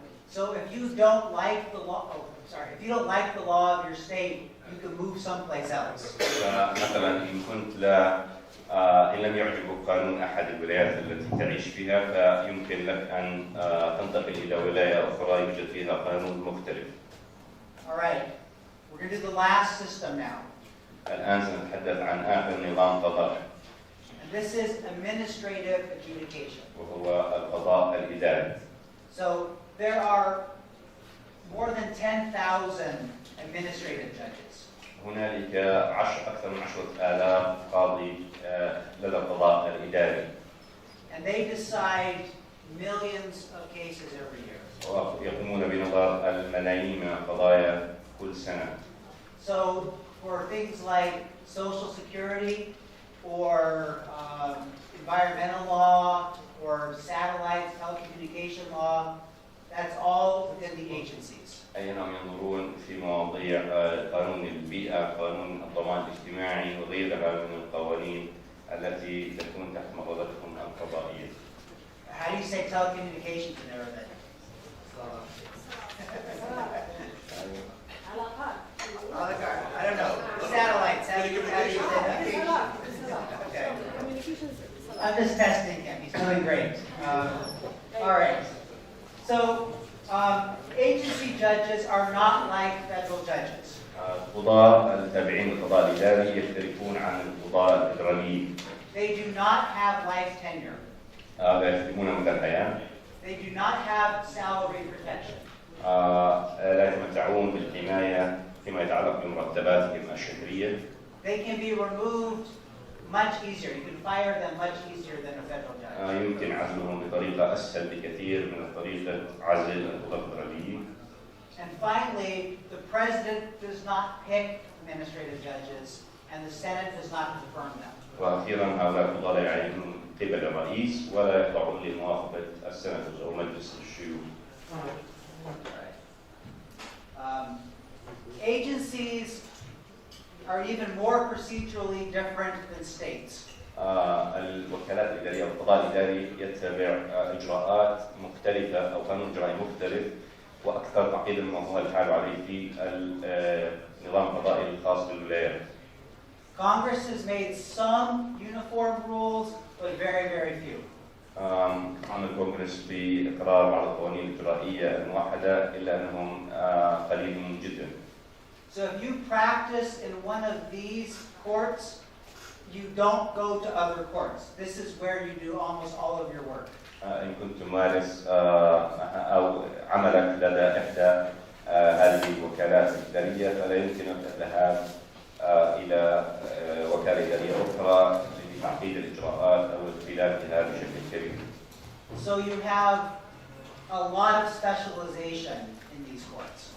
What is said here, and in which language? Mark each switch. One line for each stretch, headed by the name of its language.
English: So if you don't like the law, if you don't like the law of your state, you can move someplace else.
Arabic: مثلا إن كنت إن لم يعجبك قانون أحد الولايات التي تعيش فيها فيمكن لك أن تنتقل إلى ولاية أخرى يوجد فيها قانون مختلف.
English: All right, we're going to do the last system now.
Arabic: الآن سنتحدث عن آخر نظام قضائي.
English: And this is administrative adjudication.
Arabic: وهو القضاء الإداري.
English: So there are more than 10,000 administrative judges.
Arabic: هنالك أكثر من 10,000 قاضي لدى القضاء الإداري.
English: And they decide millions of cases every year.
Arabic: ويقومون بنظر الملايين من القضايا كل سنة.
English: So for things like Social Security or environmental law or satellite telecommunication law, that's all within the agencies.
Arabic: أينهم ينظرون في مواضيع قانون البيئة، قانون الضمان الاجتماعي وغيرها من القوانين التي تكون تحت مظلتهم القضائية.
English: How do you say telecommunications in Arabic? I don't know. Satellites. How do you say that? Okay. I'm just testing him. He's doing great. All right. So agency judges are not like federal judges.
Arabic: القضاة التابعين للقضاء الإداري يختلفون عن القضاة الفدراليين.
English: They do not have life tenure.
Arabic: لا يخدمون مدى الحياة.
English: They do not have salary protection.
Arabic: لا يتمتعون بالحماية فيما يتعلق بمرتباتهم الشهرية.
English: They can be removed much easier. You can fire them much easier than a federal judge.
Arabic: يمكن عزلهم بطريقة أسهل بكثير من طريقة عزل القضاة الفدراليين.
English: And finally, the president does not pick administrative judges, and the Senate does not confirm them.
Arabic: وأخيرا هؤلاء القضاة لا يعينون قبل الرئيس ولا يخضعون لموافقة السنة أو مجلس الشيوخ.
English: Agencies are even more procedurally different than states.
Arabic: الوكالات الإدارية والقضاء الإداري يتبع إجراءات مختلفة أو قانون إجرائي مختلف وأكثر تعقيدا مما هو الحال عليه في النظام القضائي الخاص بالولايات.
English: Congress has made some uniform rules, but very, very few.
Arabic: قام الكونغرس بإقرار بعض القوانين الإجرائية الموحدة إلا أنهم قليلون جدا.
English: So if you practice in one of these courts, you don't go to other courts. This is where you do almost all of your work.
Arabic: إن كنت تمارس أو عملك لدى إحدى هذه الوكالات الإدارية فلا يمكنك الذهاب إلى وكالة إدارية أخرى لتعقيد الإجراءات أو اختلافها بشكل كبير.
English: So you have a lot of specialization in these courts.